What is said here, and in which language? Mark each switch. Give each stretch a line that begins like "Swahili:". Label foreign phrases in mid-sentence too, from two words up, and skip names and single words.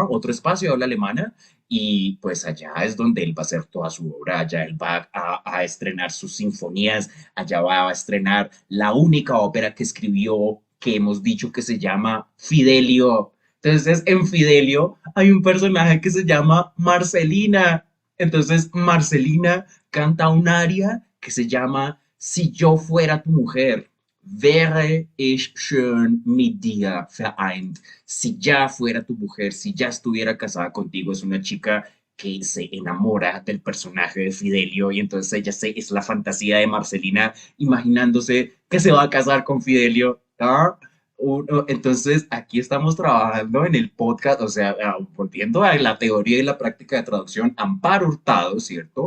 Spanish: Otro espacio, habla alemana, y pues allá es donde él va a hacer toda su obra, allá él va a estrenar sus sinfonías, allá va a estrenar la única ópera que escribió, que hemos dicho que se llama Fidelio. Entonces, en Fidelio hay un personaje que se llama Marcelina. Entonces, Marcelina canta un aria que se llama Si yo fuera tu mujer,
German: wäre ich schön mit dir vereint.
Spanish: Si ya fuera tu mujer, si ya estuviera casada contigo, es una chica que se enamora del personaje de Fidelio y entonces es la fantasía de Marcelina imaginándose que se va a casar con Fidelio. ¿Ah? Entonces, aquí estamos trabajando en el podcast, o sea, volviendo a la teoría y la práctica de traducción, Amparo Hurtado, ¿cierto?